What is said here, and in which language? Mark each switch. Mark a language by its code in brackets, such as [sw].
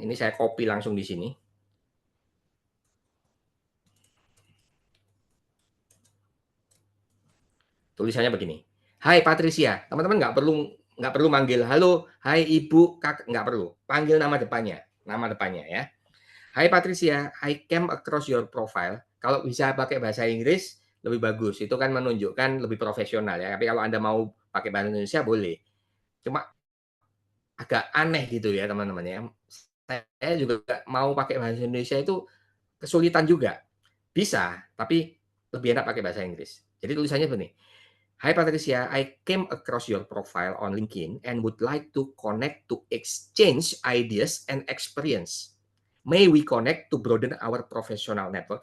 [id] Ini saya copy langsung di sini. Tulisannya begini. Hai Patricia, teman-teman nggak perlu manggil halo, hai ibu, kak, nggak perlu. Panggil nama depannya ya. [en] Hai Patricia, I came across your profile. [id] Kalau bisa pakai bahasa Inggris lebih bagus. Itu kan menunjukkan lebih profesional ya. Tapi kalau Anda mau pakai bahasa Indonesia boleh. Cuma agak aneh gitu ya teman-teman ya. Saya juga mau pakai bahasa Indonesia itu kesulitan juga. Bisa, tapi lebih enak pakai bahasa Inggris. Jadi tulisannya begini. [en] Hi Patricia, I came across your profile on LinkedIn and would like to connect to exchange ideas and experience. May we connect to broaden our professional network.